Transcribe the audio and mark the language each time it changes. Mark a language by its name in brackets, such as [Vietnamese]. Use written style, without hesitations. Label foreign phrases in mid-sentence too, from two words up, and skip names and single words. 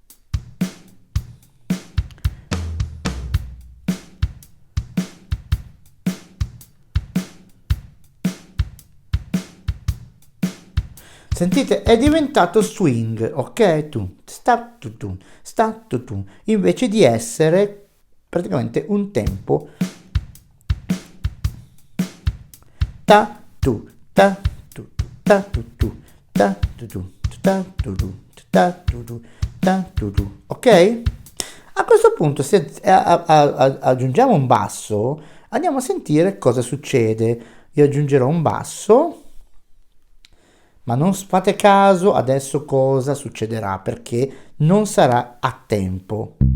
[Italian] Sentite, è diventato swing, ok? Sta, tu, invece di essere praticamente un tempo ta, tu, ta, tu, ta, tu, ta, tu, ta, tu, ta, tu, ok? A questo punto, se aggiungiamo un basso, andiamo a sentire cosa succede. Io aggiungerò un basso. Ma non fate caso adesso cosa succederà, perché non sarà a tempo.